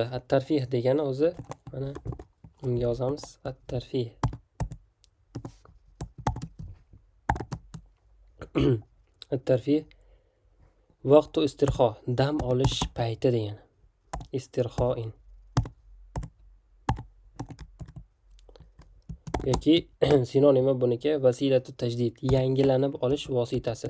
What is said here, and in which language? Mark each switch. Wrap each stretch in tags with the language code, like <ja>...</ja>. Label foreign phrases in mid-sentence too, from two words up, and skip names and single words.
<uz>At-tarfih degani o'zi mana bunga yozamiz. At-tarfih. At-tarfih</uz> <ar>وقت استرخاء,</ar> <uz>dam olish payti degani. Istirxoin. yoki sinonimi buniki</uz> <ar>وسيلة تجديد,</ar> <uz>yangilanib olish vositasi.</uz>